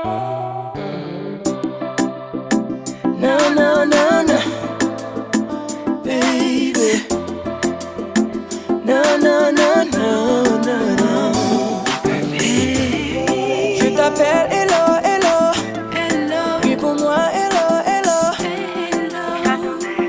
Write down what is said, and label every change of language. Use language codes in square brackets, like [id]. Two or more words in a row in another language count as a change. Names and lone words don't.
[en] No, no, no, no, baby. No, no, no, no, no, no. Hey. [fr] Je t'appelle [en] hello, hello, hello. [fr] Réponds-moi [en] hello, hello, hello.